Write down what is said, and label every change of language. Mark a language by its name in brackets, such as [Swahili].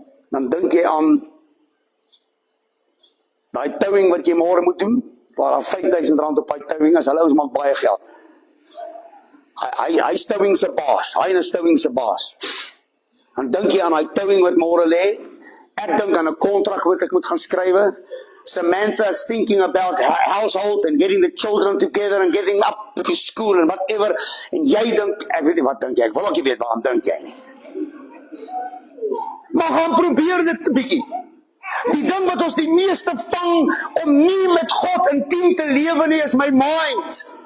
[Afrikaans] Dan dink jy aan daai towing wat jy môre moet doen, waar daar R5,000 op daai towing is, hulle ons maak baie geld. Hy is towing se baas, hy is towing se baas. Dan dink jy aan daai towing wat môre lê. Ek dink aan 'n kontrak wat ek moet gaan skrywe. [English] Samantha is thinking about her household and getting the children together and getting up to school and whatever. [Afrikaans] En jy dink, ek weet nie wat dink jy, ek wil ook nie weet waaraan dink jy nie. Maar gaan probeer dit 'n bietjie. Die ding wat ons die meeste vang om nie met God intiem te lewe nie, is my mind.